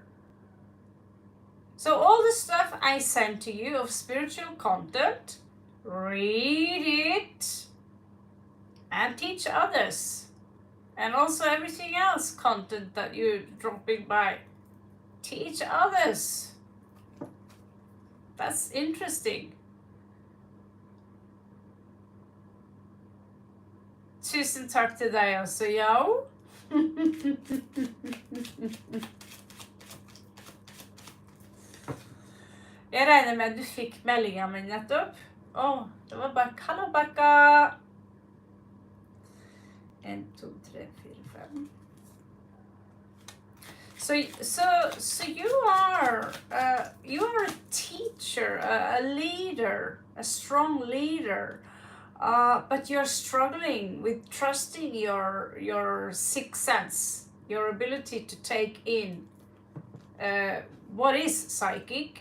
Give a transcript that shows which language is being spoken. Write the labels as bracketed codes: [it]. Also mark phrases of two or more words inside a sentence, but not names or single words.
[en] So all the stuff I sent to you of spiritual content, read it and teach others. And also everything else content that you're dropping by, teach others. That's interesting. [no] Tusen takk til deg også, Yao. Jeg regner med at du fikk meldingen min nettopp. Det var bare Kalabaka. 1, 2, 3, 4, 5. [en] So you are a teacher, a leader, a strong leader, but you're struggling with trusting your sixth sense, your ability to take in what is psychic.